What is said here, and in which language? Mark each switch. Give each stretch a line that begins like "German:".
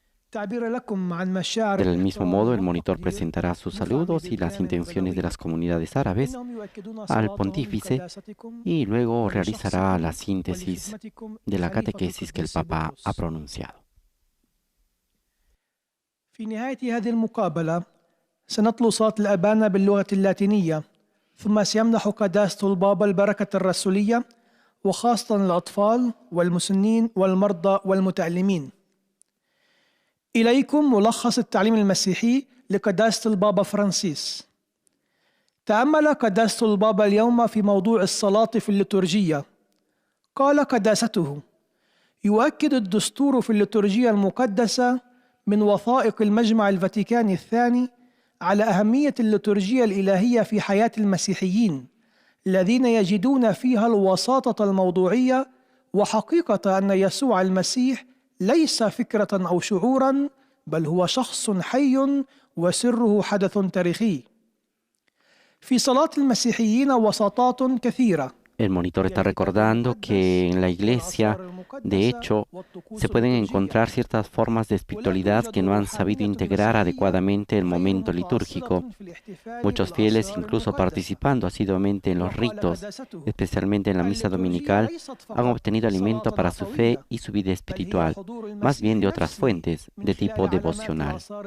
Spanish: Del mismo modo, el monitor presentará sus saludos y las intenciones de las comunidades árabes al pontífice y luego realizará la síntesis de la catequesis que el Papa ha pronunciado.
Arabic: في نهاية هذه المقابلة سنتلو صلاة الأبانة باللغة اللاتينية، ثم سيمنح قداسة البابا البركة الرسولية وخاصة الأطفال والمسنين والمرضى والمتألمين. إليكم ملخص التعليم المسيحي لقداسة البابا فرانسيس. تأمل قداسة البابا اليوم في موضوع الصلاة في الليتورجية. قال قداسته: يؤكد الدستور في الليتورجية المقدسة من وثائق المجمع الفاتيكاني الثاني على أهمية الليتورجية الإلهية في حياة المسيحيين الذين يجدون فيها الوساطة الموضوعية وحقيقة أن يسوع المسيح ليس فكرة أو شعوراً، بل هو شخص حي وسره حدث تاريخي. في صلاة المسيحيين وساطات كثيرة.
Spanish: El monitor está recordando que en la iglesia, de hecho, se pueden encontrar ciertas formas de espiritualidad que no han sabido integrar adecuadamente el momento litúrgico. Muchos fieles, incluso participando asiduamente en los ritos, especialmente en la misa dominical, han obtenido alimento para su fe y su vida espiritual, más bien de otras fuentes, de tipo devocional.